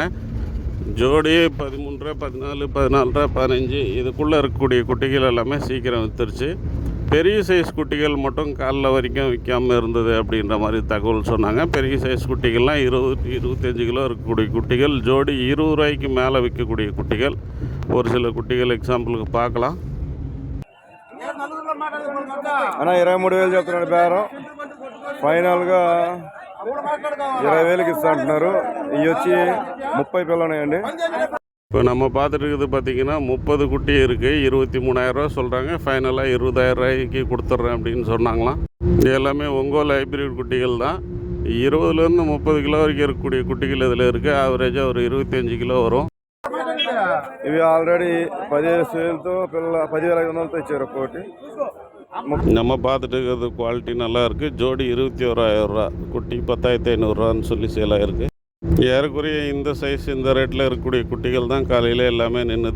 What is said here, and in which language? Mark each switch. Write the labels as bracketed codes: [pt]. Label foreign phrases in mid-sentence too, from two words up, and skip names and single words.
[ta] ஜோடியே 13, 14, 14, 15 இதுக்குள்ளே இருக்கக்கூடிய குட்டிகள் எல்லாமே சீக்கிரம் விற்றுருச்சு. பெரிய சைஸ் குட்டிகள் மட்டும் காலைல வரைக்கும் விற்காமல் இருந்தது அப்படின்ற மாதிரி தகவல் சொன்னாங்க. பெரிய சைஸ் குட்டிகள்லாம் 20, 25 கிலோ இருக்கக்கூடிய குட்டிகள், ஜோடி 20 ரூபாய்க்கு மேலே விற்கக்கூடிய குட்டிகள். ஒரு சில குட்டிகள் எக்ஸாம்பிளுக்கு பார்க்கலாம். [te] అన్న 23,000 చెప్తున్నాడు బేరం. ఫైనల్గా 20,000కి ఇస్తా అంటున్నారు. ఇవి వచ్చి 30 పిల్లలు ఉన్నాయండి. [ta] இப்போ நம்ம பார்த்துட்டு இருக்குது பார்த்திங்கன்னா 30 குட்டி இருக்குது. 23,000 சொல்கிறாங்க. ஃபைனலாக 20,000 ரூபாய்க்கு கொடுத்துட்றேன் அப்படின்னு சொன்னாங்களாம். இது எல்லாமே ஒங்கோல் ஹைப்ரிட் குட்டிகள் தான். 20லேருந்து 30 கிலோ வரைக்கும் இருக்கக்கூடிய குட்டிகள் இதில் இருக்குது. ஆவரேஜாக ஒரு 25 கிலோ வரும். [te] ఇవి ఆల్రెడీ 15,000తో 10,500తో ఇచ్చారు ఒక్కోటి. [ta] நம்ம பார்த்துட்டு இருக்கிறது குவாலிட்டி நல்லா இருக்குது. ஜோடி 21,000 ரூபா, குட்டி 10,500 ரூபான்னு சொல்லி சேலாக இருக்குது. ஏறக்குறைய இந்த சைஸ் இந்த ரேட்டில் இருக்கக்கூடிய குட்டிகள் தான் காலையில் எல்லாமே நின்றுது.